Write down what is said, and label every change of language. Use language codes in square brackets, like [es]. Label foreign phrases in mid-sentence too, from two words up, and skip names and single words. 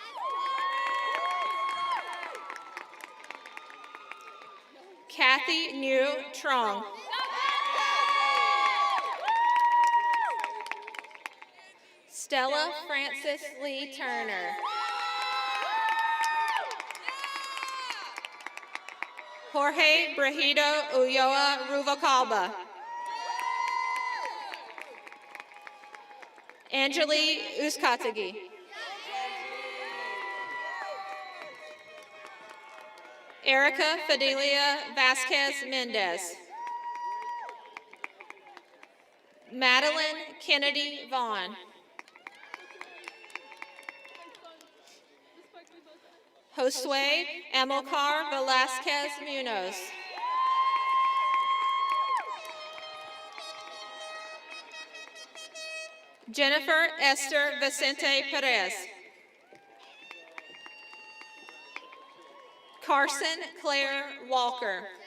[en] Kathy New Trong. Stella Frances Lee Turner. Jorge Brahido Ulloa Ruvalcaba. Angeli Uzcategui. Erica Fidelia Vasquez Mendez. Madeline Kennedy Vaughn. Josue Amilcar Velasquez Munoz. Jennifer Esther Vicente Perez. Carson Claire Walker.